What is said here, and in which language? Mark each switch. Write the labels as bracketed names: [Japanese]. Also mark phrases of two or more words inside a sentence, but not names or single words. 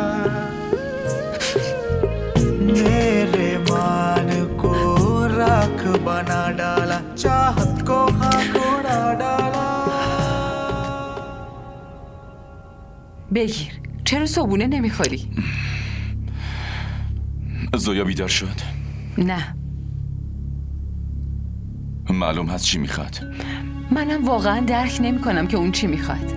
[Hindi] मेरे मान को राख बना डाला चाहत को खाक उड़ा डाला. [Persian] بگیر، چرا صبونه نمیخوری؟ زویا بیدار شد؟ نه، معلوم هست چی میخواد. منم واقعا درک نمیکنم که اون چی میخواد.